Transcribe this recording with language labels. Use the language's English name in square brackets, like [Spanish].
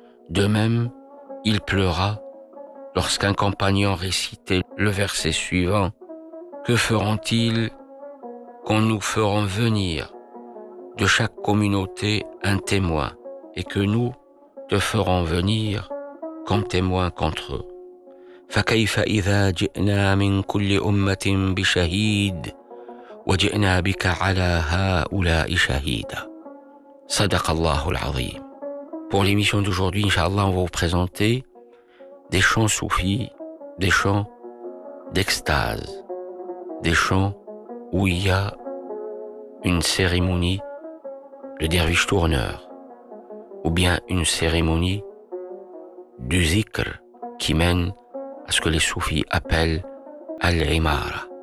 [French] De même, il pleura lorsqu'un compagnon récitait le verset suivant. « Que feront-ils quand nous ferons venir de chaque communauté un témoin et que nous te ferons venir comme témoin contre eux ?» [Arabic] فكيف إذا جئنا من كل أمة بشهيد وجئنا بك على هؤلاء شهيدا صدق الله العظيم. [French] Pour l'émission d'aujourd'hui, inshallah, on va vous présenter des chants soufis, des chants d'extase, des chants où il y a une cérémonie, le derviche tourneur, ou bien une cérémonie du zikr qui mène à ce que les soufis appellent Al-Imara.